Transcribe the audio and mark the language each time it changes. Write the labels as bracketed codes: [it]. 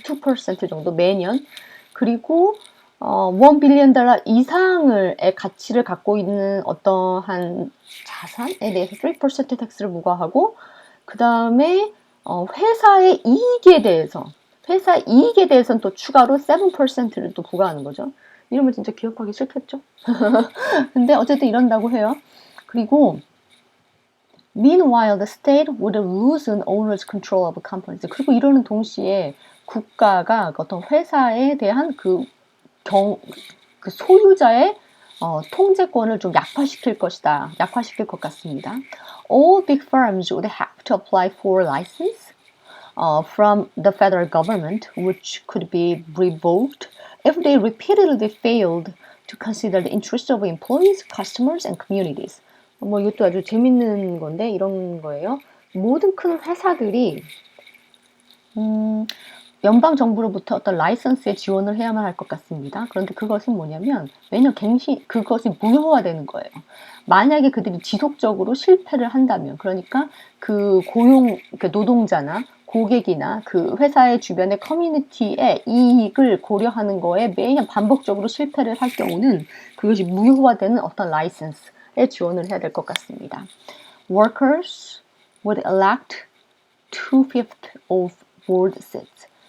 [ko] 2% 정도 매년. 그리고 1 빌리언 달러 이상의 가치를 갖고 있는 어떠한 자산에 대해서 3% 텍스를 부과하고 그 다음에 회사의 이익에 대해서는 또 추가로 7%를 또 부과하는 거죠. 이러면 진짜 기억하기 싫겠죠? 근데 어쨌든 이런다고 해요. [en] 그리고 Meanwhile, the state would loosen owner's control of companies. [ko] 그리고 이러는 동시에 국가가 어떤 회사에 대한 그 소유자의 통제권을 좀 약화시킬 것 같습니다. [en] All big firms would have to apply for a license from the federal government, which could be revoked if they repeatedly failed to consider the interests of employees, customers, and communities. [ko] 뭐 이것도 아주 재밌는 건데 이런 거예요. 모든 큰 회사들이 연방 정부로부터 어떤 라이선스에 지원을 해야만 할 것 같습니다. 그런데 그것은 뭐냐면 매년 그것이 무효화되는 거예요. 만약에 그들이 지속적으로 실패를 한다면, 그러니까 그 노동자나 고객이나 그 회사의 주변의 커뮤니티의 이익을 고려하는 거에 매년 반복적으로 실패를 할 경우는 그것이 무효화되는 어떤 라이선스에 지원을 해야 될 것 같습니다. [en] Workers would elect 2/5 of board seats.